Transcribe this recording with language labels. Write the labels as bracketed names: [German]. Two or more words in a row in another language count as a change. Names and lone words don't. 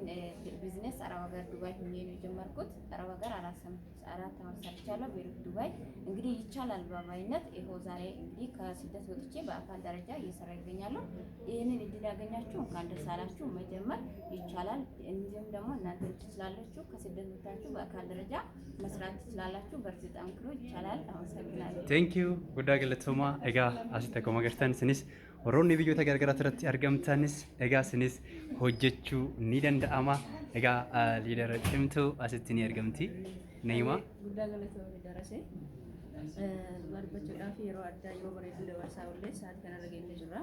[Amharic] ቢዝነስ አረብ ሀገር ዱባይ ሆኜ ነው የጀመርኩት። አረብ ሀገር 4 ዓመት ሰርቻለሁ ቤሩት ዱባይ። እንግዲህ ይቻላል በባይነት ይኸው ዛሬ እንግዲህ ከስደት ወጥቼ በአካል ደረጃ እየሰራ ይገኛለሁ። ይህንን እድል ያገኛችሁ እንኳን ደስ አላችሁ። መጀመር ይቻላል። እንዲሁም ደግሞ እናንተ ትችላላችሁ። ከስደት ወጥታችሁ በአካል ደረጃ መስራት ትችላላችሁ። በርትታችሁ ጠንክሩ። ይቻላል። አመሰግናለሁ። [English] thank you [Oromo] guddaa galatoomaa egaa asitti akkuma agartan sinis warroonni biyyoota garagaraa irratti argamtanis egaa sinis hojjechuu ni danda'ama. Egaa liidara cimtuu asitti ni argamti. Neema guddaa galatoomii darasee barbachuudhaaf yeroo addaa yeroo bareedduu dabarsaa ollee sa'aatii kanarra geenye jirra.